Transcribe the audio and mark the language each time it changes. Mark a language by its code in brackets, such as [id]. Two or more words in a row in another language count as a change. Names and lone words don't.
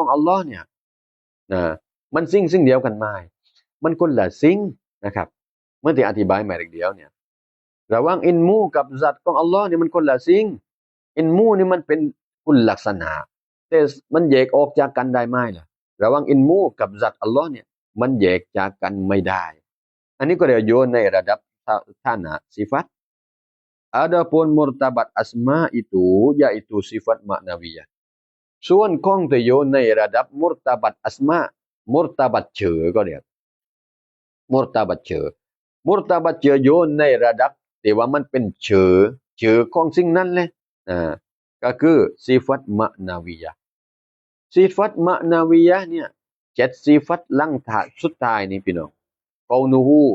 [th] ของอัลลอฮ์เนี่ยนะมันสิ่งเดียวกันไหมมันคนละสิ่งนะครับเมื่อที่อธิบายมาเรื่องเดียวเนี่ยระหว่างอินมูกับสัตว์ของอัลลอฮ์เนี่ยมันคนละสิ่งอินมูนี่มันเป็นคุณลักษณะแต่มันแยกออกจากกันได้ไหมล่ะระหว่างอินมูกับสัตว์อัลลอฮ์เนี่ยมันแยกจากกันไม่ได้อันนี้ก็เรียกโยนในระดับฐานะส ifat. [ms] Adapun murtabat asma itu yaitu sifat maknawiyah. [th] ส่วนของที่อยู่ในระดับมุรตาบัตอัสมามุรตาบัตเฉอก็เรียกมุรตาบัตเฉอมุรตาบัตเฉออยู่ในระดับที่ว่ามันเป็นเฉอของสิ่งนั้นเลยก็คือสิฟัตมะนาวิยะสิฟัตมะนาวิยะเนี่ย7สิฟัตหลังสุดท้ายนี่พี่น้องกอนูฮู